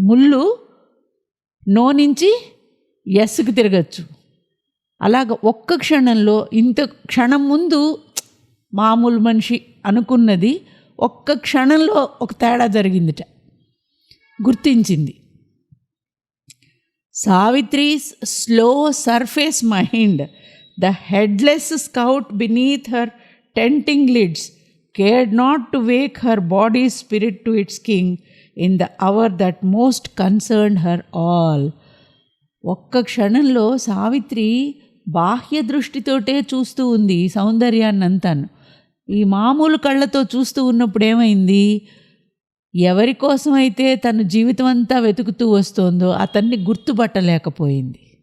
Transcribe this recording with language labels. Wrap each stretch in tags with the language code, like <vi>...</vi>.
<te>ముళ్ళు నో నుంచి ఎస్కి తిరగచ్చు. అలాగ ఒక్క క్షణంలో, ఇంత క్షణం ముందు మామూలు మనిషి అనుకున్నది ఒక్క క్షణంలో ఒక తేడా జరిగిందిట, గుర్తించింది.</te> <en>Savitri's slow surface mind, the headless scout beneath her tenting lids, cared not to wake her body's spirit to its king in the hour that most concerned her all.</en> <te>ఒక్క క్షణంలో సావిత్రి బాహ్య దృష్టితోటే చూస్తూ ఉంది సౌందర్యాన్నంతాను. ఈ మామూలు కళ్ళతో చూస్తూ ఉన్నప్పుడు ఏమైంది, ఎవరి కోసమైతే తను జీవితం అంతా వెతుకుతూ వస్తోందో అతన్ని గుర్తుపట్టలేకపోయింది.</te>